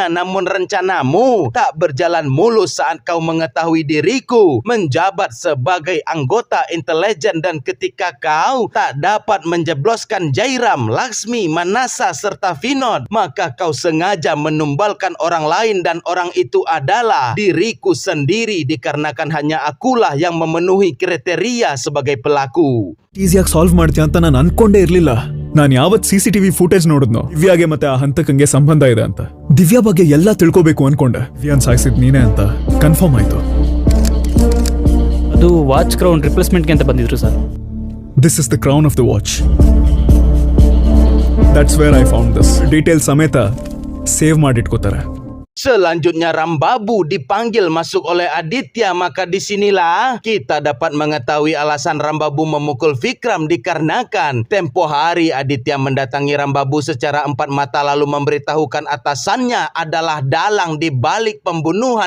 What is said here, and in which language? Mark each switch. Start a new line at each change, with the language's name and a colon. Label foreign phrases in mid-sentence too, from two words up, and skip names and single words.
Indonesian: Namun rencanamu tak berjalan mulus saat kau mengetahui diriku menjabat sebagai anggota intelijen, dan ketika kau tak dapat menjebloskan Jairam, Laksmi, Manasa serta Vinod, maka kau sengaja menumbalkan orang lain, dan orang itu adalah diriku sendiri, dikarenakan hanya akulah yang memenuhi kriteria sebagai pelaku.
Kannada: ಈಸಿಯಾಗಿ ಸಾಲ್ವ್ ಮಾಡ್ತೀಯ ಅಂತ ನಾನು ಅನ್ಕೊಂಡೇ ಇರ್ಲಿಲ್ಲ. ನಾನು ಯಾವತ್
English: CCTV footage
Kannada: ನೋಡಿದ್ನೋ ದಿವ್ಯಾಗೆ ಮತ್ತೆ ಆ ಹಂತಕಂಗೆ ಸಂಬಂಧ ಇದೆ ಅಂತ, ದಿವ್ಯಾ ಬಗ್ಗೆ ಎಲ್ಲ ತಿಳ್ಕೋಬೇಕು ಅನ್ಕೊಂಡೆ. ದಿವ್ಯಾನ್ ಸಾಯಿಸಿದ್ ನೀನೇ ಅಂತ ಕನ್ಫರ್ಮ್ ಆಯ್ತು. ಅದು
English: watch crown
Kannada: ರಿಪ್ಲೇಸ್ಮೆಂಟ್ಗೆ ಅಂತ ಬಂದಿದ್ರು ಸರ್.
English: This is the crown of the watch. That's where I found this.
Kannada: ಡೀಟೇಲ್ ಸಮೇತ ಸೇವ್ ಮಾಡಿಟ್ಕೋತಾರೆ.
Indonesian: Selanjutnya Rambabu dipanggil masuk oleh Aditya, maka disinilah kita dapat mengetahui alasan Rambabu memukul Vikram, dikarenakan tempo hari Aditya mendatangi Rambabu secara empat mata lalu memberitahukan atasannya adalah dalang di balik pembunuhan.